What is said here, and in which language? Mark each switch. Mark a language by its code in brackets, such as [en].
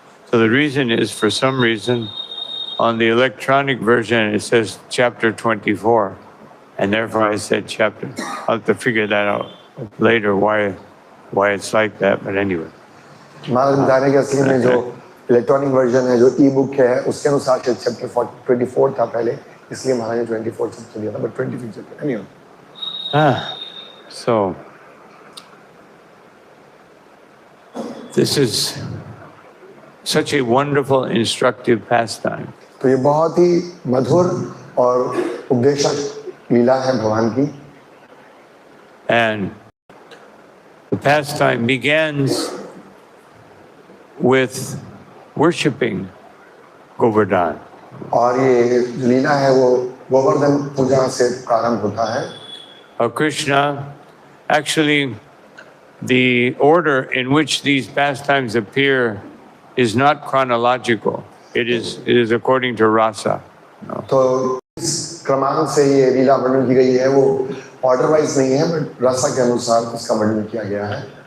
[en] So the reason is, for some reason, on the electronic version it says chapter 24, and therefore I said chapter. I'll have to figure that out later why it's like that, but anyway. [hi] महाराज बता रहे हैं कि असली में जो electronic version है, जो ई book है, उसके अनुसार चैप्टर 24 था पहले, इसलिए महाराज ने 24 चैप्टर दिया था, [en] But 23 chapter anyway. So this is such a wonderful instructive pastime. [hi] तो ये बहुत ही मधुर और उपदेशक लीला है भगवान की। [en] And the pastime begins with worshipping Govardhan. [hi] और ये जो लीला है वो गोवर्धन पूजा से प्रारंभ होता है। [en] Krishna, actually, the order in which these pastimes appear is not chronological. It is according to rasa. No. [hi] तो इस क्रमांक से ये लीला वर्णन की गई है, वो ऑर्डर वाइज नहीं है, बट रसा के अनुसार इसका वर्णन किया गया है।